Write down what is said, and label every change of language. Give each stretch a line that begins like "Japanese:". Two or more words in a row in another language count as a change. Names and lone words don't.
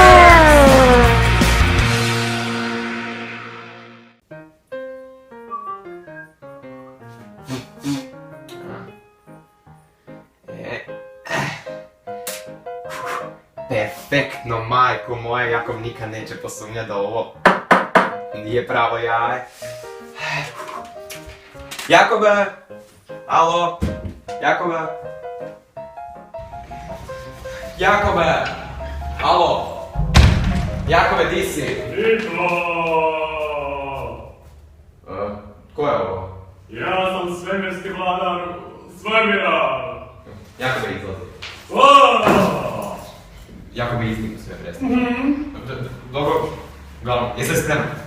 Croatian: Perfektno, majko moja, Jakov nikad neće posumnjati da ovo nije pravo jaje. Jakobe! Alo? Jakobe? Jakobe! Alo? Jakobe, di si? Niko! Ko je ovo? Ja sam svemirski vladar svemira! Jakobe, izlazi. Jakobe, iznimno sve predstavlja. Dobro, uglavnom, jesi li spreman?